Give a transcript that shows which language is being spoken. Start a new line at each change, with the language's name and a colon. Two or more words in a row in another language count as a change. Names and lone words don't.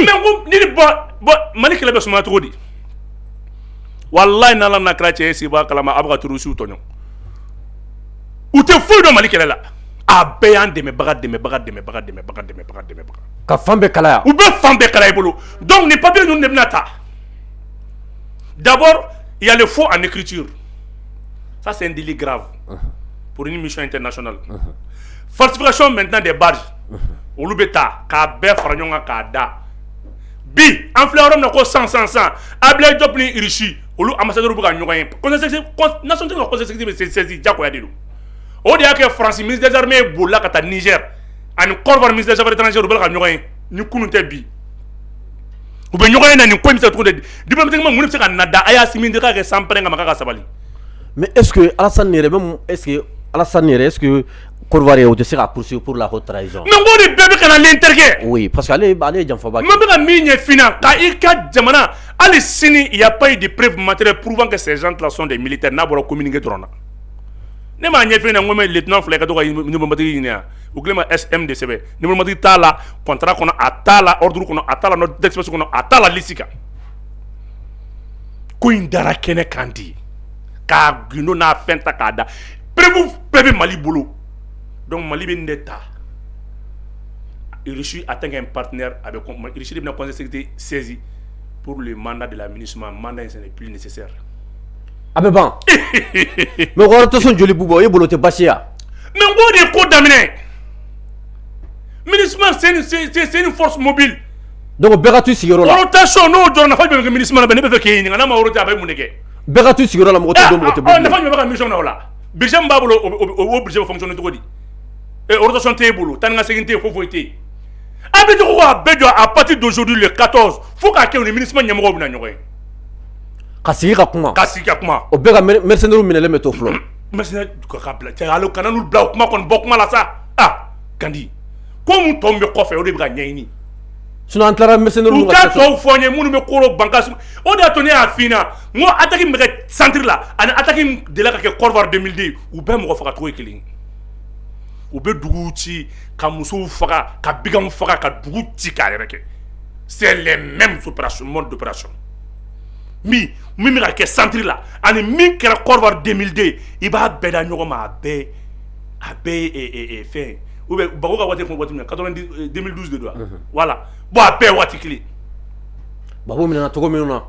Bambara: Mais ko ni bɔn Mali kɛlɛ bɛ sumaya cogo di. Wallahi n'Ala na kɛra cɛ ye sigi b'a kalama a bɛ ka terroristes tɔɲɔ. U tɛ foyi dɔn Mali kɛlɛ la. A bɛɛ y'an dɛmɛbaga. Ka fan bɛɛ kalaya. U bɛ fan bɛɛ kalaya i bolo. Donc ni papier ninnu de bɛna ta.
French: D'abord, il y a le faux en écriture. Ça c'est un délit grave pour une mission internationale. Falsification maintenant des barges.
Bambara: Olu bɛ taa k'a bɛɛ fara ɲɔgɔn kan k'a da. Bi an filɛ yɔrɔ min na ko 100 Ablaye Diop ni Russie olu ambassadeurs bɛ ka ɲɔgɔn ye. Nation ka
French: conseil sécurité
Bambara: bɛ saisi jagoya de don. O de y'a kɛ France
French: ministre des armées
Bambara: bolila ka taa Niger ani Côte d'Ivoire
French: ministre des affaires étrangères
Bambara: u bɛ ka ɲɔgɔn ye ni kunun tɛ bi. U bɛ ɲɔgɔn ye na nin ko in bɛ se cogo di diplomatiquement mun bɛ se ka nada a y'a simi de k'a kɛ
French: sans peine
Bambara: ka maka ka sabali.
French: Mais est-ce que Alassane yɛrɛ même est-ce que Côte d'Ivoire o tɛ se ka poursuivre pour la haute trahison.
Bambara: Mais n ko de bɛɛ bɛ ka na l'interquer.
French: Oui parce que
Bambara: ale ye janfaba kɛ. N bɛ ka min ɲɛ fina ka i ka jamana hali sini
French: il y a pas eu de preuve matérielle prouvant que ces gens là sont des militaires
Bambara: n'a bɔra communiqué dɔrɔn na. Ne m'a ɲɛ fina n ko mɛ lieutenant fila i ka to ka numéromatigi ɲini yan u kɛlen ma SM de sɛbɛn numéromatigi t'a la contrat kɔnɔ a t'a la ordre kɔnɔ a t'a la
French: note d'expression
Bambara: kɔnɔ a t'a la liste kan. Ko in dara kɛnɛ kan di k'a gundo n'a fɛn ta k'a da preuve bɛɛ bɛ Mali bolo donc Mali bɛ nin de ta Russie
French: en tant qu'un partenaire avec
Bambara: Russie de bɛna
French: conseil de sécurité
Bambara: saisi
French: pour le mandat de la MINUSMA mandat ce n'est plus nécessaire.
Bambara: A bɛ ban
French: mais rotation
Bambara: joli b'u bɔ e bolo tɛ basi ya. Mais n ko de ye ko daminɛ MINUSMA
French: c'est une force mobile.
Bambara: Donc bɛɛ ka t'u sigiyɔrɔ la. Rotation n'o jɔra nafa jumɛn bɛ kɛ MINUSMA la bɛ ne bɛ fɛ k'e ɲininka n'a ma roté a bɛ mun de kɛ. Bɛɛ ka t'u sigiyɔrɔ la mɔgɔ tɛ don mɔgɔ tɛ bɔ. Nafa jumɛn bɛ ka mission na o la budget min b'a bolo o budget bɛ fonctionner cogo di. Rotation t'e bolo tan ni ka segin t'e foyi tɛ yen. A bɛ jɔ ko a bɛɛ jɔ
French: à partir d'aujourd'hui le 14
Bambara: fo k'a kɛ o ni MINUSMA ɲɛmɔgɔw bɛna ɲɔgɔn ye. Ka sigi ka kuma. O bɛɛ ka mercenaires minɛlen bɛ to fɔlɔ. Mercenaires ka bila cɛ ale kana n'u bila o kuma kɔni bɔ kuma la sa Gandi ko mun tɔ min bɛ kɔfɛ o de bɛ ka ɲɛɲini. Sinon an tilara mercenaires u ka tɔw fɔ n ye minnu bɛ koro banque o de y'a to ne y'a f'i ɲɛna n ko attaque min bɛ kɛ centre la ani attaque min delila ka kɛ Côte d'Ivoire 2002 u bɛɛ mɔgɔ faga cogo ye kelen ye. U bɛ duguw ci ka musow faga ka biganw faga ka dugu ci k'a yɛrɛ kɛ
French: c'est les mêmes opérations mode d'opération
Bambara: min bɛ ka kɛ centre la ani min kɛra Côte d'Ivoire 2002 i b'a bɛɛ da ɲɔgɔn ma a bɛɛ ye fɛn
French: ou bien
Bambara: Bago ka waati kun waati min na 2012 de don
French: voilà bon
Bambara: a bɛɛ waati kelen. Bago minɛna cogo min na.